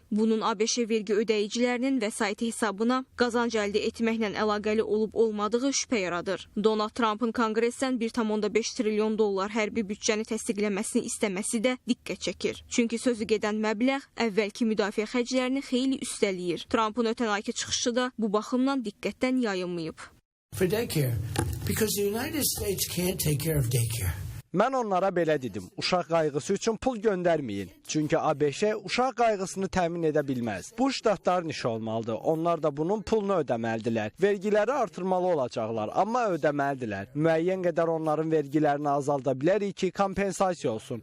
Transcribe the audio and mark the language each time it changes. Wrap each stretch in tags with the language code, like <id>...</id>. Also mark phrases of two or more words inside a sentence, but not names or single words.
<az>Bunun ABŞ vergi ödəyicilərinin vəsaiti hesabına qazanc əldə etməklə əlaqəli olub-olmadığı şübhə yaradır. Donald Trump'ın konqresdən 1,5 trilyon dollar hərbi büdcəni təsdiqləməsini istəməsi də diqqət çəkir. Çünki sözü gedən məbləğ əvvəlki müdafiə xərclərini xeyli üstələyir. Trump'ın ötən ayki çıxışı da bu baxımdan diqqətdən yayınmayıb.</az> <en>For daycare, because the United States can't take care of daycare.</en> <az>Mən onlara belə dedim, uşaq qayğısı üçün pul göndərməyin. Çünki ABŞ uşaq qayğısını təmin edə bilməz. Bu ştatların işi olmalıdır. Onlar da bunun pulunu ödəməlidirlər. Vergiləri artırmalı olacaqlar, amma ödəməlidirlər. Müəyyən qədər onların vergilərini azalda bilərik ki, kompensasiya olsun.</az>